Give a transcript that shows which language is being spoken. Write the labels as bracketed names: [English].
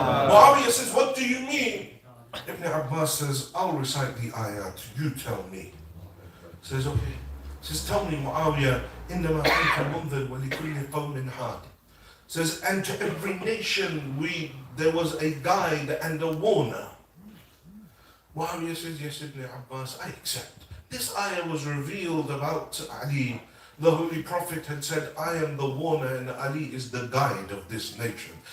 [English] Muawiyah says, what do you mean? Ibn Abbas says, I'll recite the ayat, you tell me. Says, okay. Says, tell me, Muawiyah, [Arabic] إنما أنت منذر ولكل قوم حاد. [English] Says, and to every nation there was a guide and a warner. Muawiyah says, yes, Ibn Abbas, I accept. This ayah was revealed about Ali. The Holy Prophet had said, I am the warner and Ali is the guide of this nation.